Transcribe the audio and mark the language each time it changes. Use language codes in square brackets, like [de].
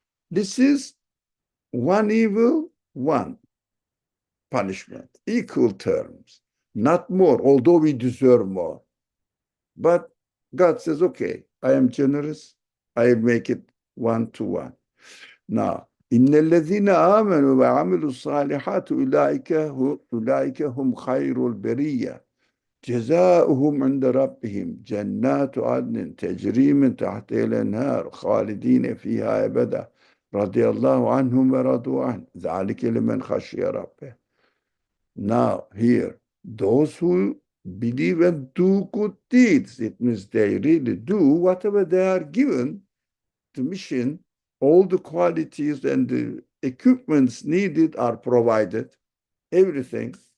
[en] This is 1 evil, 1 punishment, equal terms, not more, although we deserve more. But God says, okay, I am generous, I make it 1 to 1. [ar] Now, إن الذين آمنوا وعملوا الصالحات أولئك هم خير البرية جزاؤهم عند ربهم جنات عدن تجري من تحتها الأنهار خالدين فيها أبدا رضي الله عنهم ورضوا عنه ذلك لمن خشي ربه. [en] Now here, those who believe and do good deeds, it means they really do whatever they are given, the mission, all the qualities and the equipments needed are provided, everything.